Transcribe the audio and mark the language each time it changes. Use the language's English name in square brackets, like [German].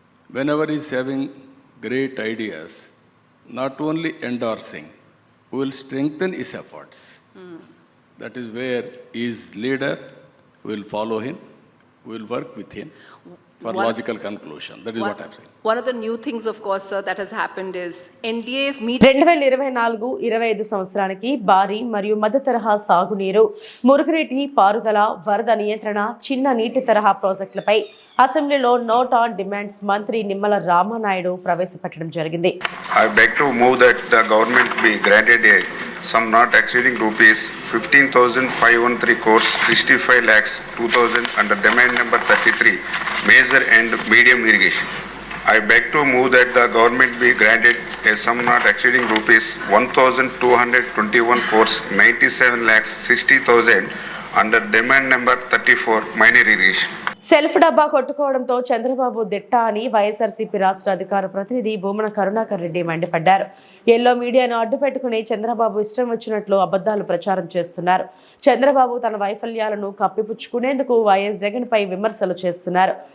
[English] Whenever he is having great ideas, not only endorsing, we will strengthen his efforts. That is where he is leader, we will follow him, we will work with him for logical conclusion. That is what I am saying. One of the new things, of course, sir, that has happened is NDA's meet. [Telugu] 2024-25 సంవత్సరానికి భారీ మరియు మధ్య తరహా సాగునీరు, మురుగునీటి పారుదల, వరద నియంత్రణ, చిన్న నీటి తరహా ప్రాజెక్టులపై అసెంబ్లీలో నోట్ ఆన్ డిమాండ్స్ మంత్రి నిమ్మల రామానాయుడు ప్రవేశపెట్టడం జరిగింది. [English] I beg to move that the government be granted a sum not exceeding rupees 15,513 crores 65 lakhs 2,000 under demand number 33 major and medium irrigation. I beg to move that the government be granted a sum not exceeding rupees 1,221 crores 97 lakhs 60,000 under demand number 34 minor irrigation. [Telugu] Self డబ్బా కొట్టుకోవడంతో చంద్రబాబు దిట్ట అని వైఎస్ఆర్సీపీ రాష్ట్ర అధికార ప్రతినిధి భూమన కరుణాకర్ రెడ్డి మండిపడ్డారు. Yellow మీడియాను అడ్డు పెట్టుకుని చంద్రబాబు ఇష్టం వచ్చినట్లు అబద్ధాలు ప్రచారం చేస్తున్నారు. చంద్రబాబు తన వైఫల్యాలను కప్పిపుచ్చుకునేందుకు వైఎస్ జగన్ పై విమర్శలు చేస్తున్నారు.